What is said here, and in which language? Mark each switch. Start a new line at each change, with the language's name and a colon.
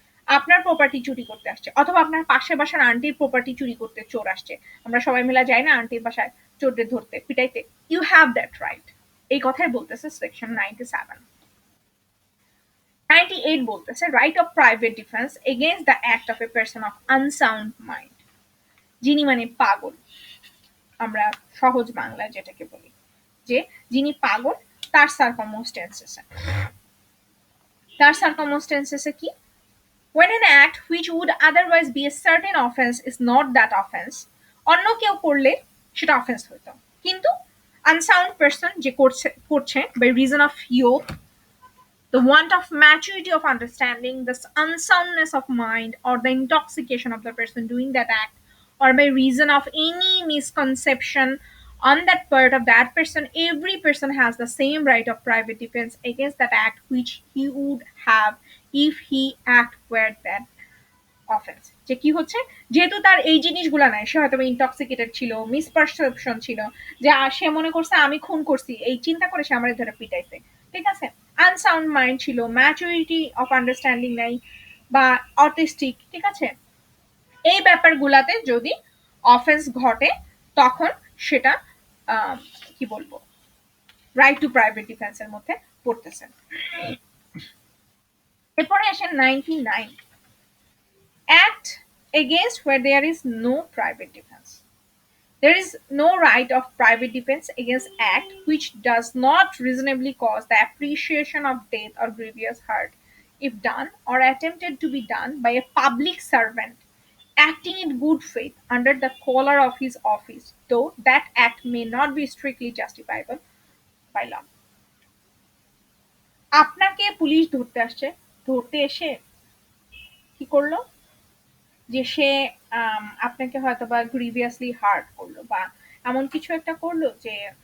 Bangla: আপনার প্রপার্টি চুরি করতে আসছে, অথবা আপনার পাশের বাসার আন্টির প্রপার্টি চুরি করতে চোর আসছে, আমরা সবাই মিলে যাই না আন্টির বাসায় চোরদের ধরতে পিটাইতে,
English: You have that right.
Bangla: এই কথাই বলতেছে সেকশন 97। 98 বলতেছে right of private defence against the act of a person of unsound mind. যিনি মানে পাগল, আমরা সহজ বাংলায় যেটাকে বলি যে যিনি পাগল, তার সার্কামস্টেন্সেসে, তার সার্কামস্টেন্সেসে কি,
English: when an act which would otherwise be a certain offense is not that offense,
Bangla: অন্য কেউ করলে সেটা অফেন্স হতো, কিন্তু আনসাউন্ড পারসন যে করছে
English: by reason of youth, the want of maturity of understanding, the unsoundness of mind, or the intoxication of the person doing that act, or by reason of any misconception on that part of that person, every person has the same right of private defense against that act which he would have if he act were that offence.
Bangla: যে কি হচ্ছে, যেহেতু তার এই জিনিসগুলো নাই, সে হয়তো intoxicated ছিল, মিসপারসেপশন ছিল, যে সে মনে করছে আমি খুন করছি, এই চিন্তা করে সে আমার ধরে পিটাইছে, ঠিক আছে, আনসাউন্ড মাইন্ড ছিল, ম্যাচুরিটি অফ আন্ডারস্ট্যান্ডিং নাই, বা অটিস্টিক, ঠিক আছে, এই ব্যাপারগুলাতে যদি অফেন্স ঘটে তখন সেটা কি বলবো রাইট টু প্রাইভেট ডিফেন্সের মধ্যে পড়তেছে। এরপরে আসেন 99,
English: act against where there is no private defense. There is no right of private defense against act which does not reasonably cause the appreciation of death or grievous hurt if done or attempted to be done by a public servant acting in good faith under the collar of his office, though that act may not be strictly justifiable by law.
Bangla: আপনাকে police ধরতে আসছে, ধরতে এসে কি করলো, যে সে আপনাকে হয়তো বা গ্রিভিয়াসলি হার্ট করলো, বা এমন কিছু একটা করলো যে